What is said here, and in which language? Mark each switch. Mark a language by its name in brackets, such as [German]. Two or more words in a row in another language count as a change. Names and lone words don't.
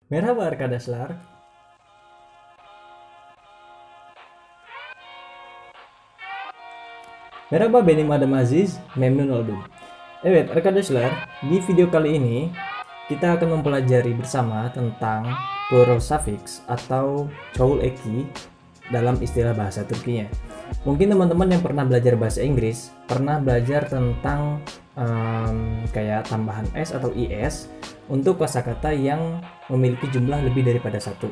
[Turkish] Merhaba arkadaşlar. Merhaba, benim adım Aziz, memnun oldum. Evet arkadaşlar, [Indonesian] di video kali ini kita akan mempelajari bersama tentang [English] plural suffix [Indonesian] atau [Turkish] çoğul eki [Indonesian] dalam istilah bahasa Turkinya. Mungkin teman-teman yang pernah belajar bahasa Inggris pernah belajar tentang kayak tambahan s atau is untuk kosakata yang memiliki jumlah lebih daripada satu.